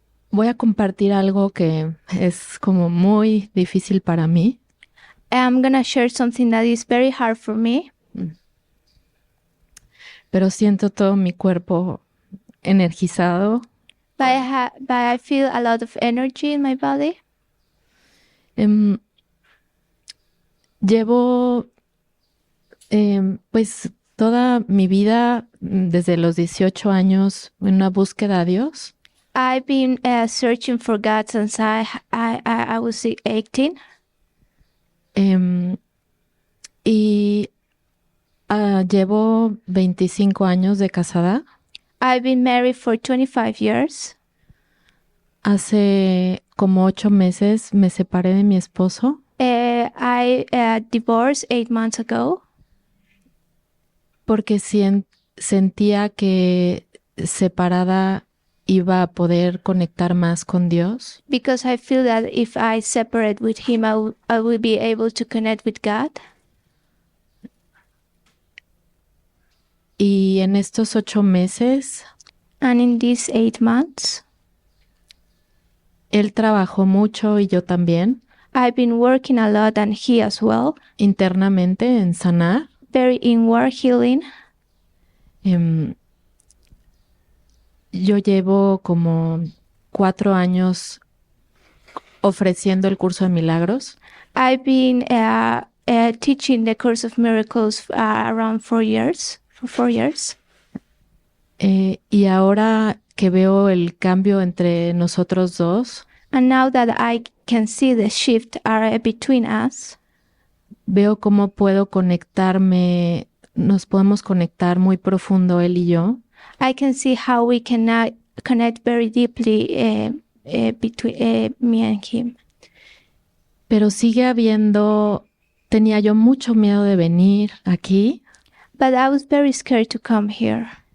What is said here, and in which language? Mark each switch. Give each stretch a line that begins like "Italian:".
Spanish: Voy a compartir algo que es como muy difícil para mí.
English: I'm gonna share something that is very hard for me.
Spanish: Pero siento todo mi cuerpo energizado.
English: But I feel a lot of energy in my body.
Spanish: Llevo pues toda mi vida desde los 18 años en una búsqueda a Dios.
English: I've been searching for God since I was 18.
Spanish: Y llevo 25 años de casada.
English: I've been married for 25 years.
Spanish: Hace como 8 meses me separé de mi esposo.
English: I divorced 8 months ago.
Spanish: Porque sentía que separada iba a poder conectar más con Dios.
English: Because I feel that if I separate with him, I will be able to connect with God.
Spanish: Y en estos 8 meses,
English: and in these 8 months,
Spanish: él trabajó mucho y yo también.
English: I've been working a lot and he as well.
Spanish: Internamente en sanar.
English: Very inward healing.
Spanish: Yo llevo como 4 años ofreciendo el curso de milagros.
English: I've been teaching the Course of Miracles around 4 years. For 4 years.
Spanish: Y ahora que veo el cambio entre nosotros dos,
English: and now that I can see the shift between us,
Spanish: veo cómo puedo conectarme, nos podemos conectar muy profundo él y yo.
English: I can see how we can connect very deeply between me and him.
Spanish: Pero sigue habiendo, tenía yo mucho miedo de venir aquí.
English: But I was very scared to come here.